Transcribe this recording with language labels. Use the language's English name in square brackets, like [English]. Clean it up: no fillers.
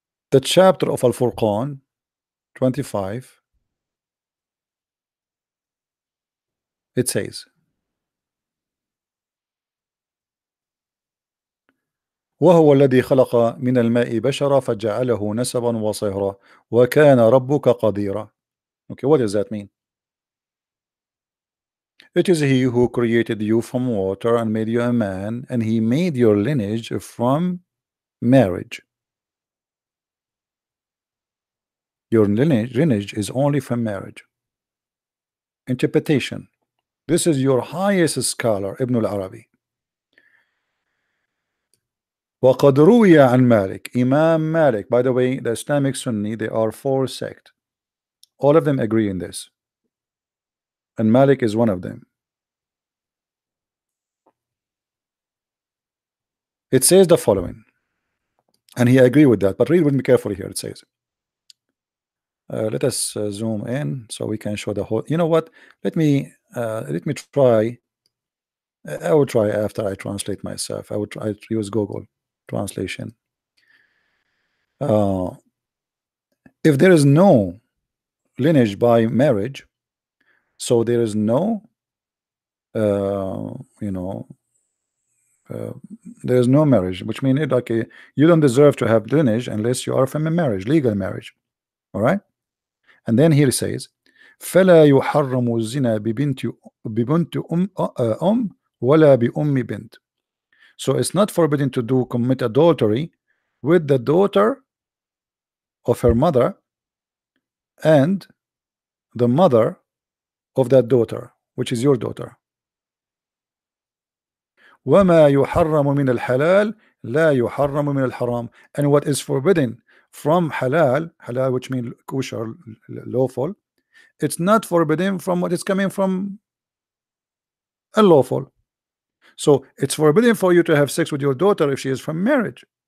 [English] The chapter of Al-Furqan 25, it says, [Arabic] وهو الذي خلق من الماء بشرا فجعله نسبا وصهرا وكان ربك قديرا. [English] Okay, what does that mean? It is he who created you from water and made you a man, and he made your lineage from marriage. Your lineage is only from marriage. Interpretation. This is your highest scholar, Ibn al-Arabi. [Arabic] وقد روي عن مالك, Imam Malik. [English] By the way, the Islamic Sunni, they are 4 sects. All of them agree in this, and Malik is one of them. It says the following, and he agree with that, but read with me carefully here. It says, let us zoom in so we can show the whole. You know what? Let me try. I will try after I translate myself. I would try to use Google translation. If there is no lineage by marriage, so there is no you know, there is no marriage, which means like you don't deserve to have lineage unless you are from a marriage, legal marriage. All right. [Arabic] And then here it says فلا يحرم الزنا ببنت ولا بأم بنت. [English] So it's not forbidden to commit adultery with the daughter of her mother and the mother of that daughter, which is your daughter. [Arabic] وما يحرم من الحلال لا يحرم من الحرام. [English] And what is forbidden from halal, which means kosher, lawful, it's not forbidden from what is coming from unlawful. So it's forbidden for you to have sex with your daughter if she is from marriage.